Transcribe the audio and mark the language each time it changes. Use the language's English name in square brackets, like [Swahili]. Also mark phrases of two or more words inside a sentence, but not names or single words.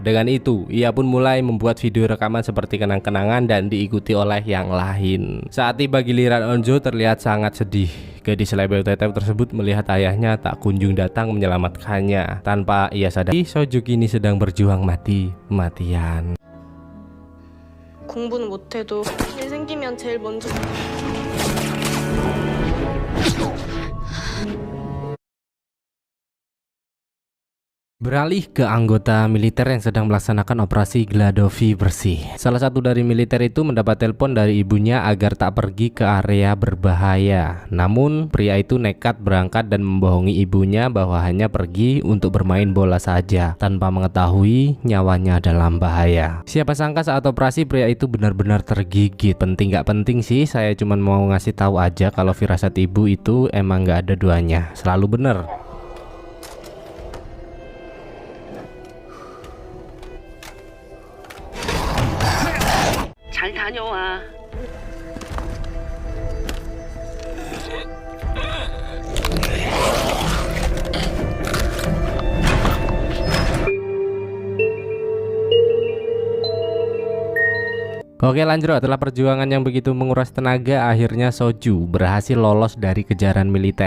[Indonesian] Dengan itu, ia pun mulai membuat video rekaman seperti kenang-kenangan dan diikuti oleh yang lain. Saat tiba giliran Onjo terlihat sangat sedih. Gadis label tetep tersebut melihat ayahnya tak kunjung datang menyelamatkannya. Tanpa ia sadari, Soju kini sedang berjuang mati-matian. [Korean] 공부는 못해도 일 생기면 제일 먼저 [Indonesian] Beralih ke anggota militer yang sedang melaksanakan operasi Gladovi bersih. Salah satu dari militer itu mendapat telepon dari ibunya agar tak pergi ke area berbahaya. Namun pria itu nekat berangkat dan membohongi ibunya bahwa hanya pergi untuk bermain bola saja, tanpa mengetahui nyawanya dalam bahaya. Siapa sangka saat operasi pria itu benar-benar tergigit. Penting gak penting sih, saya cuma mau ngasih tahu aja kalau firasat ibu itu emang gak ada duanya, selalu bener. [Korean] 잘 다녀와. [Indonesian] Oke lanjut, setelah perjuangan yang begitu menguras tenaga, akhirnya Soju berhasil lolos dari kejaran militer.